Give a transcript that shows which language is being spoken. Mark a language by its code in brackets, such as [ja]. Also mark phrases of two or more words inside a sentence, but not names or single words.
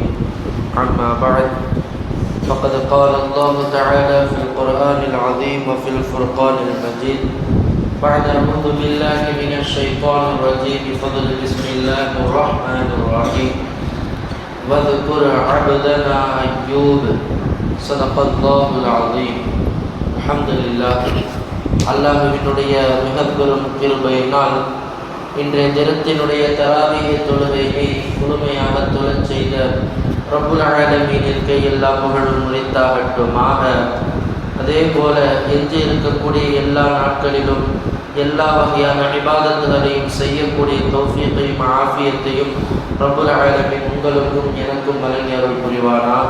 [ar] أما بعد فقد قال الله تعالى في القرآن العظيم وفي الفرقان المجيد بعد أعوذ بالله من الشيطان الرجيم بفضل بسم الله الرحمن الرحيم واذكر عبدنا أيوب صدق الله العظيم. الحمد لله. [ta] அல்லாஹ்வினுடைய மிகப்பெரும் கிருபையினால் இன்றைய தினத்தினுடைய தராவீஹ் தொழுகையை முழுமையாக தொழச் செய்த [ar] رب العالمين [ta] எல்லா புகழும் உரித்தாகட்டுமாக. அதே போல எஞ்சி இருக்கக்கூடிய எல்லா நாட்களிலும் எல்லா வகையான இபாதத்துகளையும் செய்யக்கூடிய தௌஃபீகையும் ஆஃபியத்தையும் [ar] رب العالمين [ta] உங்களுக்கும் எனக்கும் வழங்கி அருள் புரிவானாக.